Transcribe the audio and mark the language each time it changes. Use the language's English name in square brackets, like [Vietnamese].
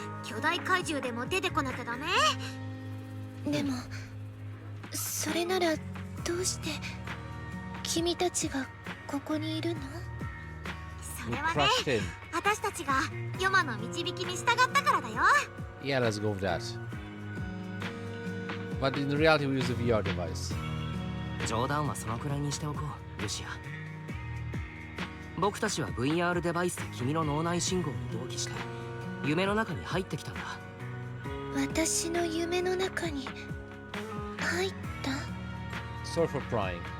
[Japanese] 巨大怪獣でも出てこなきゃダメ。でもそれならどうして君たちがここにいるの？それはね、私たちがヨマの導きに従ったからだよ。 [English] Yeah, let's go with that. But in reality, we use a VR device. [Japanese] 冗談はそのくらいにしておこう、ルシア。僕たちは VR デバイスで君の脳内信号に同期して夢の中に入ってきたんだ。私の夢の中に入った？ [English] Sorry for prying.